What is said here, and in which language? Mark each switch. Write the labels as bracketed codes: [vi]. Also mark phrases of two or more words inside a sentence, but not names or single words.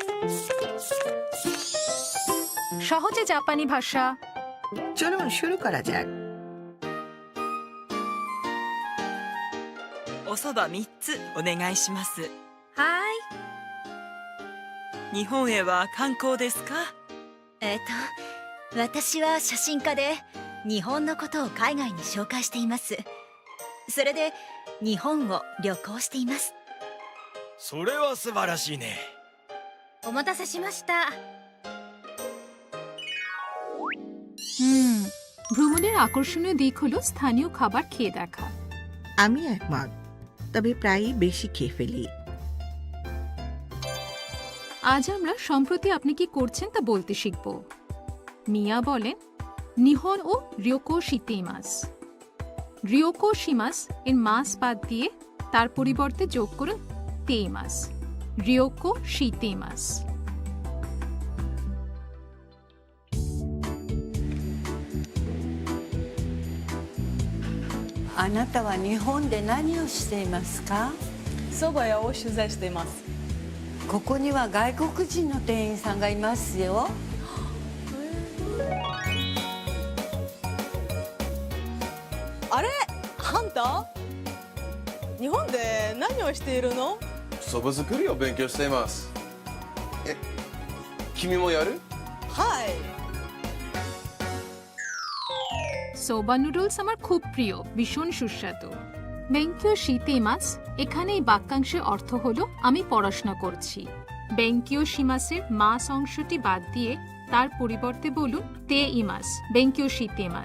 [bn] সহজে জাপানি ভাষা। চলুন শুরু করা যাক। [ja] おそば3つお願いします。はーい。日本へは観光ですか？私は写真家で日本のことを海外に紹介しています。それで日本を旅行しています。それは素晴らしいね。お待たせしました。 [bn] ভ্রমণের আকর্ষণীয় দিক হলো স্থানীয় খাবার খেয়ে দেখা। আমি একমত, তবে প্রায়ই বেশি খেয়ে ফেলি। আজ আমরা সম্প্রতি আপনি কি করছেন তা বলতে শিখব। মিয়া বলেন [ja] 日本を旅行しています. 旅行します [bn] এর মাস বাদ দিয়ে তার পরিবর্তে যোগ করুন তেইমাস। [ja] 旅行しています. あなたは日本で何をしていますか？蕎麦屋を取材しています。ここには外国人の店員さんがいますよ。あれ、あんた日本で何をしているの？そば作りを勉強しています。え、君もやる？はい。 [bn] সোবা নুডলস আমার খুব প্রিয়, ভীষণ সুস্বাদু। [ja] 勉強しています [bn] এখানে এই বাক্যাংশের অর্থ হলো আমি পড়াশোনা করছি। [ja] 勉強しますの [bn] মাস অংশটি বাদ দিয়ে তার পরিবর্তে বলুন [ja] ています、勉強しています.